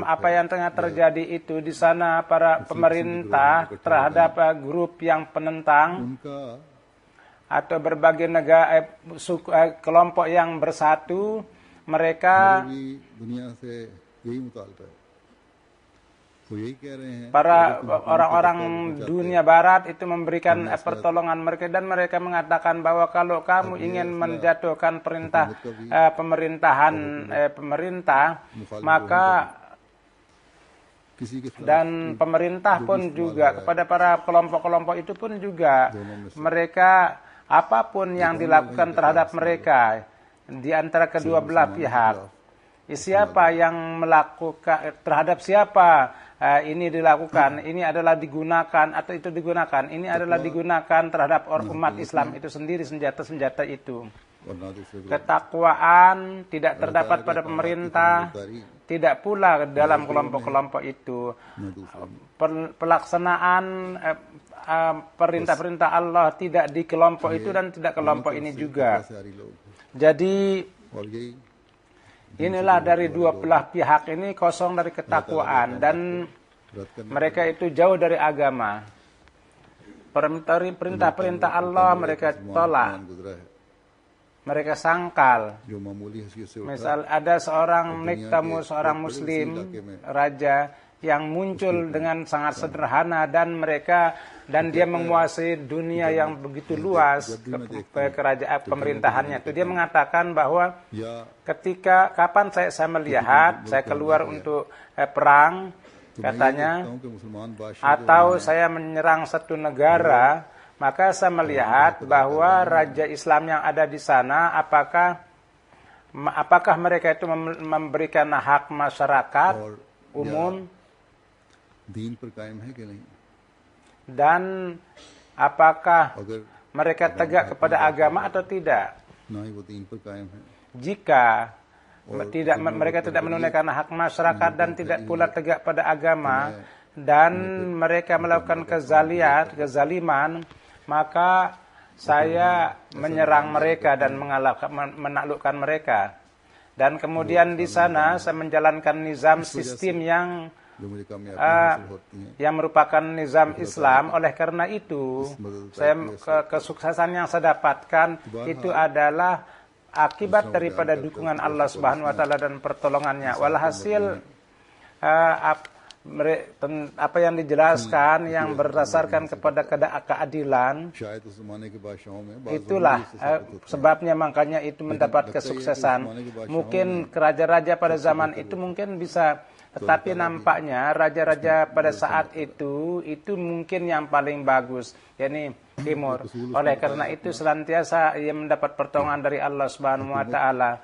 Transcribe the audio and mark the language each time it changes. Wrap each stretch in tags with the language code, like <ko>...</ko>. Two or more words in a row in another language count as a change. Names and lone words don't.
<id>Apa yang tengah terjadi itu di sana, para pemerintah terhadap grup yang penentang atau berbagai negara kelompok yang bersatu, mereka</id> <ur>وہ یہی کہہ رہے ہیں</ur> <id>para orang-orang dunia barat itu memberikan pertolongan mereka, dan mereka mengatakan bahwa kalau kamu ingin menjatuhkan pemerintah, maka</id> <ur>کسی کے خلاف</ur> <id>dan pemerintah pun juga kepada para kelompok-kelompok itu pun juga mereka apapun yang dilakukan terhadap mereka di antara kedua belah pihak, siapa yang melakukan terhadap siapa ini dilakukan, ini adalah digunakan atau itu digunakan, ini adalah digunakan terhadap umat Islam itu sendiri, senjata-senjata itu.</id> <ur>اور نہ دوسرے کو</ur> <id>Ketakwaan tidak terdapat pada pemerintah, tidak pula dalam kelompok-kelompok itu. Pelaksanaan perintah-perintah Allah tidak di kelompok itu dan tidak kelompok ini juga.</id> <ur>ساری لوگ</ur> <id>Jadi</id> <ur>اور یہی</ur> <id>inilah dari dua belah pihak ini kosong dari ketakwaan dan</id> <ur>رد کرنے</ur> <id>mereka itu jauh dari agama. Perintah-perintah Allah mereka tolak,</id> <ur>گزرا ہے</ur> <id>mereka sangkal.</id> <ur>جو معمولی حیثیت سے اٹھا</ur> <id>Misal ada seorang niktamu, seorang muslim, raja yang muncul dengan sangat sederhana dan dia menguasai dunia yang begitu luas kerajaan pemerintahannya itu. Dia mengatakan bahwa या kapan saya melihat saya keluar untuk perang, katanya,</id> <ur>کہ مسلمان بادشاہ</ur> <id>atau saya menyerang satu negara, maka saya melihat bahwa raja Islam yang ada di sana apakah mereka itu memberikan hak masyarakat umum</id> <ur>دین پر قائم ہے کہ نہیں</ur> <id>dan apakah अगर mereka tegak kepada agama atau tidak.</id> <ur>نہ ہی وہ دین پر قائم ہے</ur> <id>Jika mereka tidak menunaikan hak masyarakat dan tidak pula tegak pada agama dan mereka melakukan kezaliman, maka saya menyerang mereka dan menaklukkan mereka. Dan kemudian di sana saya menjalankan nizam sistem</id> <ur>جو مجھے کامیابی حاصل ہوتی ہے</ur> <id>yang merupakan nizam Islam. Oleh karena itu, kesuksesan yang saya dapatkan itu adalah akibat daripada dukungan Allah</id> <ar>سبحانه وتعالى</ar> <id>dan pertolongannya. Walhasil apa yang dijelaskan yang berdasarkan kepada keadilan,</id> <ur>شاید اس زمانے کے بادشاہوں میں بعض</ur> <id>itulah sebabnya makanya itu mendapat kesuksesan. Mungkin raja-raja pada zaman itu mungkin bisa, tetapi nampaknya raja-raja pada saat itu mungkin yang paling bagus, yakni Timur. Oleh karena itu senantiasa ia mendapat pertolongan dari Allah</id> <ar>سبحانه وتعالى.</ar>